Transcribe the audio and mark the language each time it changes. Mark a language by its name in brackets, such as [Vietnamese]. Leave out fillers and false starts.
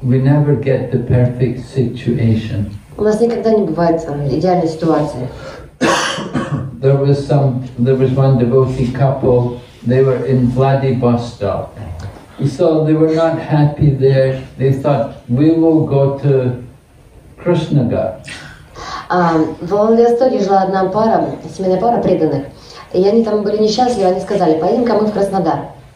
[English] We never get the perfect situation. [Russian] У нас никогда не бывает идеальной ситуации. [English] There was one devotee couple. They were in Vladivostok. So they were not happy there. They thought, we will go to Krishnagar. [Russian] В Владивостоке жила одна пара, семейная пара преданных. И они там были несчастливы, они сказали, поедем-ка мы в Краснодар.